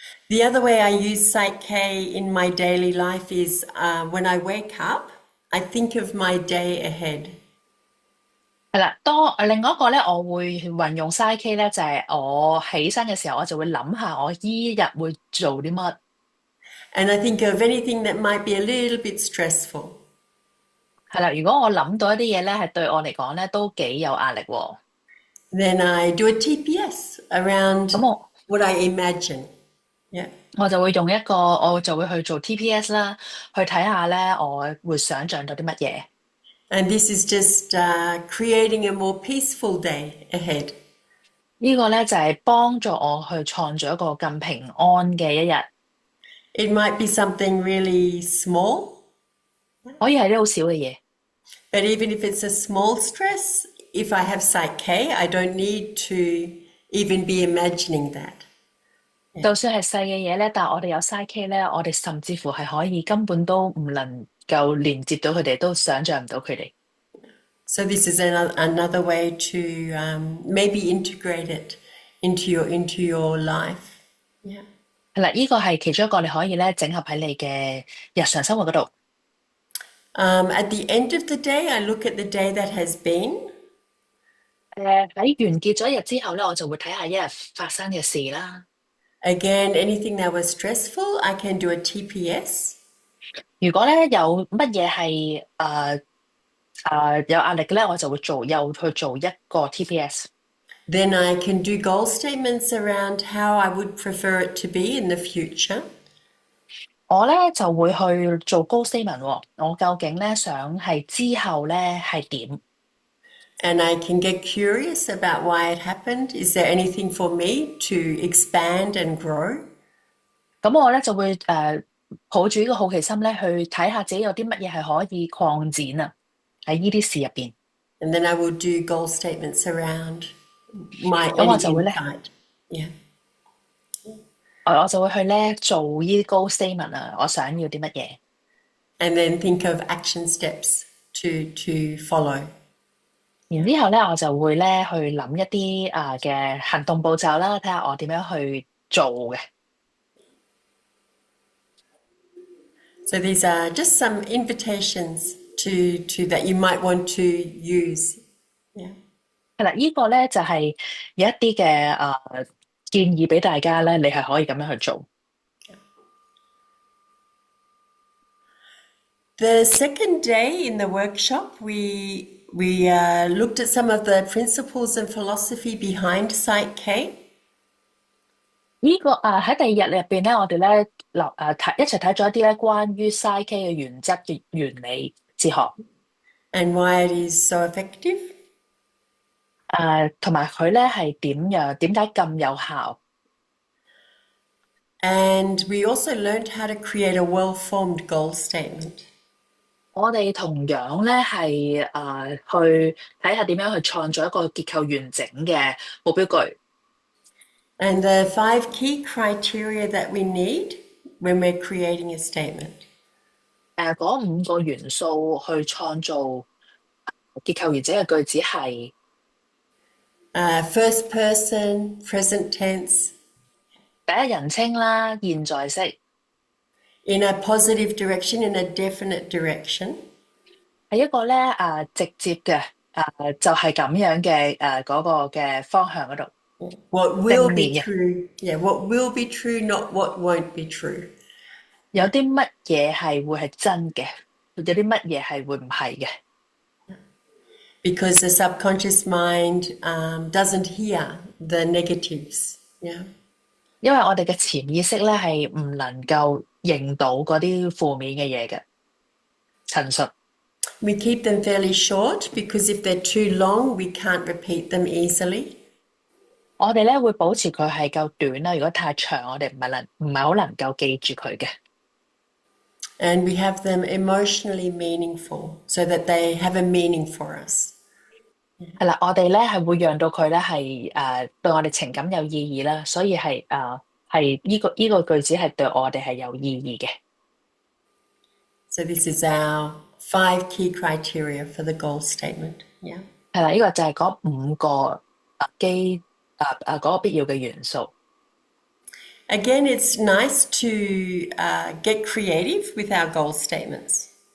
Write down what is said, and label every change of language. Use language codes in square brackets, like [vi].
[en] The other way I use PSYCH-K in my daily life is when I wake up, I think of my day ahead. [yue] 係啦，另外一個咧，我會運用 PSYCH-K 咧，就係我起身嘅時候，我就會諗下我依日會做啲乜。 [en] And I think of anything that might be a little bit stressful. [yue] 係啦，如果我諗到一啲嘢咧，係對我嚟講咧都幾有壓力喎。 [en] Then I do a TPS around [yue] 咁我 [en] what I imagine. Yeah. [yue] 我就會用我就會去做 TPS 啦，去睇下咧，我會想像到啲乜嘢。 [en] And this is just creating a more peaceful day ahead. [yue] 呢個咧就係幫助我去創造一個更平安嘅一日。 [en] It might be something really small. [yue] 可以係啲好少嘅嘢。 [en] But even if it's a small stress, if I have PSYCH-K, I don't need to even be imagining that. [yue] 就算係細嘅嘢咧，但係我哋有 PSYCH-K 咧，我哋甚至乎係可以根本都唔能夠連接到佢哋，都想像唔到佢哋。 [en] So this is another way to maybe integrate it into your life. Yeah. [yue] 係啦，呢個係其中一個你可以咧整合喺你嘅日常生活嗰度。 [en] At the end of the day, I look at the day that has been. [yue] 喺完結咗一日之後咧，我就會睇下一日發生嘅事啦。 [en] Again, anything that was stressful, I can do a TPS. [yue] 如果咧有乜嘢係有壓力嘅咧，我就會又去做一個 TPS。 [en] Then I can do goal statements around how I would prefer it to be in the future. [yue] 我咧就會去做 goal statement 喎，我究竟咧想係之後咧係點？ [en] And I can get curious about why it happened. Is there anything for me to expand and grow? [yue] 咁我咧就會抱住呢個好奇心咧去睇下自己有啲乜嘢係可以擴展啊喺呢啲事入邊。 [en] And then I will do goal statements around my [yue] 咁我 [en] any [yue] 就會咧， [en] insight. Yeah. [yue] 我就會去咧做呢啲 goal statement 啊，我想要啲乜嘢。 [en] And then think of action steps to follow. [yue] 然之後咧，我就會咧去諗一啲嘅行動步驟啦，睇下我點樣去做嘅。 [en] So these are just some invitations to that you might want to use. Yeah. [yue] 係啦，呢個咧就係有一啲嘅建議俾大家咧，你係可以咁樣去做。 [en] The second day in the workshop, we looked at some of the principles and philosophy behind PSYCH-K. [yue] 呢個喺第二日入邊咧，我哋咧一齊睇咗一啲咧關於 PSYCH-K 嘅原則嘅原理哲學， [en] And why it is so effective. [yue] 同埋佢咧係點解咁有效。 [en] And we also learned how to create a well-formed goal statement. [yue] 我哋同樣咧係去睇下點樣去創造一個結構完整嘅目標句。 [en] And the 5 key criteria that we need when we're creating a statement. [yue] 嗰5個元素去創造結構完整嘅句子係 [en] First person, present tense. [yue] 第一人稱啦，現在式。 [en] In a positive direction, in a definite direction. [yue] 係一個咧直接嘅就係咁樣嘅嗰個嘅方向嗰度。 [en] What will be true? Yeah, what will be true, not what won't be true. [yue] 有啲乜嘢係會係真嘅，有啲乜嘢係會唔係嘅。 [en] Because the subconscious mind doesn't hear the negatives. Yeah. [yue] 因為我哋嘅潛意識咧係唔能夠認到嗰啲負面嘅嘢嘅陳述。 [en] We keep them fairly short because if they're too long, we can't repeat them easily. [yue] 我哋咧會保持佢係夠短啦，如果太長，我哋唔係好能夠記住佢嘅。 [en] And we have them emotionally meaningful so that they have a meaning for us. [yue] 係啦，我哋咧係會讓到佢咧係對我哋情感有意義啦，所以係呢個句子係對我哋係有意義嘅。 [en] So this is our 5 key criteria for the goal statement. Yeah. [yue] 係啦，呢個就係嗰5個嗰個必要嘅元素。 [en] Again, it's nice to get creative with our goal statements.